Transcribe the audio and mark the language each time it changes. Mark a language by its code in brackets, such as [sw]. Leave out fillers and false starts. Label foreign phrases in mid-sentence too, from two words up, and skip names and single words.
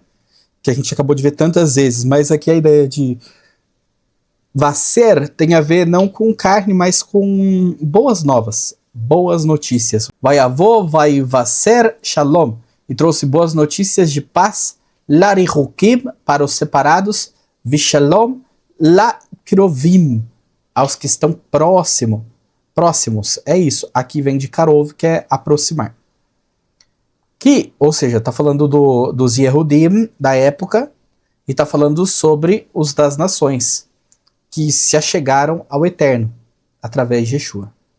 [pt] Que a gente acabou de ver tantas vezes, mas aqui a ideia de vaser tem a ver não com carne, mas com boas novas, boas notícias. [he] Vaiavô, vaivaser shalom. [pt] E trouxe boas notícias de paz, larihukim, para os separados, [he] vishalom, la krovim, [pt] aos que estão próximos. É isso. Aqui vem de karov, que é aproximar. Que, ou seja, está falando dos Yehudim da época e está falando sobre os das nações que se achegaram ao Eterno através de Yeshua.